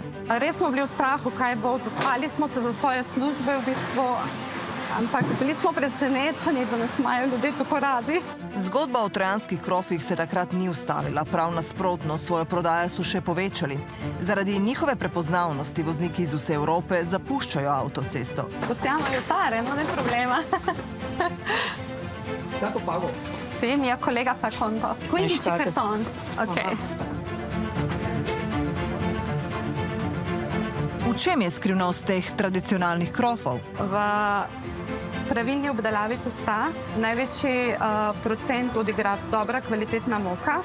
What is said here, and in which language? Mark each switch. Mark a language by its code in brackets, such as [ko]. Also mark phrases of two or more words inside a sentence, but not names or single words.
[sl] Res smo bili v strahu, kaj bo. Bali smo se za svoje službe v bistvu, ampak bili smo presenečeni, da nas imajo ljudje tako radi. Zgodba o trojanskih krofih se takrat ni ustavila, prav nasprotno, svojo prodajo so še povečali. Zaradi njihove prepoznavnosti vozniki iz vse Evrope zapuščajo avtocesto. [it] Possiamo aiutare, non è problema. [sl] Kako pago? [it] Sì, mio collega fa conto. 15 karton. Ok. [sl] V čem je skrivnost teh tradicionalnih krofov? V pravilni obdelavi testa največji procent odigra dobra kvalitetna moka.